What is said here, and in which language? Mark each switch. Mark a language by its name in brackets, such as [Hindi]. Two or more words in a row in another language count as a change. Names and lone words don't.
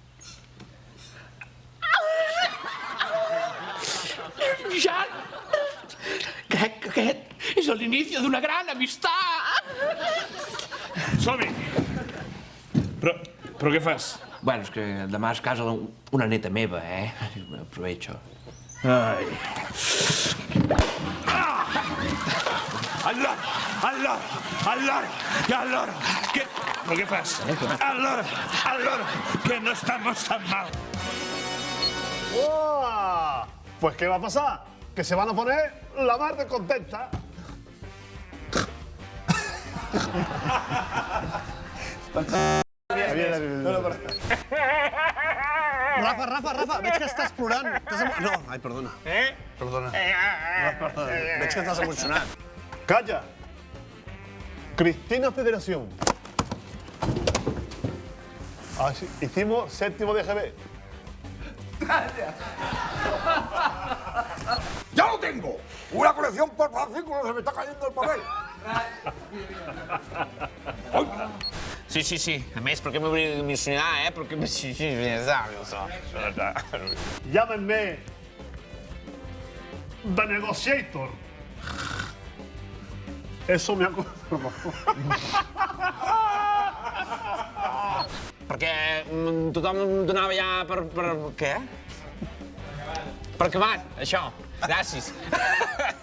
[Catalan] Jan, crec que aquest és l'inici d'una gran amistat. Som-hi! Però què fas? Bueno, és que demà és casa d'una neta meva, [Spanish] Aprovecho. Ai. Al loro! ¿Pero qué pasa? Al loro! Que no estamos tan mal. ¡Oh! Pues ¿qué va a pasar? Que se van a poner la mar de contenta. [Catalan] Rafa, veig que estàs plorant. No, ai, perdona. Perdona. Veig que estàs emocionat. [Spanish] Calla. Cristina Federación. Ah, sí. Hicimos 7º de GB. ¡Calla! ¡Ya lo tengo! Una colección por fascículos, se me está cayendo el papel. Sí. [Catalan] A més, per què m'hauria d'emocionar, Perquè [Spanish] Llámenme The Negotiator. Eso me ha conformado. [Catalan] Perquè tothom em donava ja per... Què? Per acabat, això. Gràcies.